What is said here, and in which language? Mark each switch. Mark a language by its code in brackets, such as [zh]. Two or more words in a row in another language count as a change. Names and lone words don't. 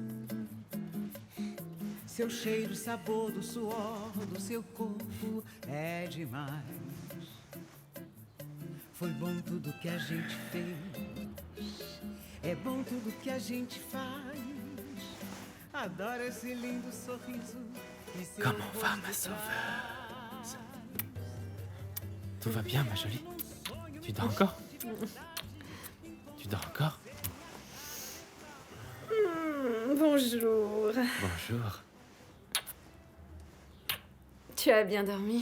[pt] Seu cheiro, sabor do suor do seu corpo é demais. Foi bom tudo que a gente fez, é bom tudo que a gente faz. Adoro esse lindo sorriso. e seu [fr] Comment va, [pt] rosto [fr] ma sauveuse? [pt] de [fr] Tout va bien, ma jolie? Tu dors encore? Tu dors encore? Bonjour. Bonjour. Tu as bien dormi?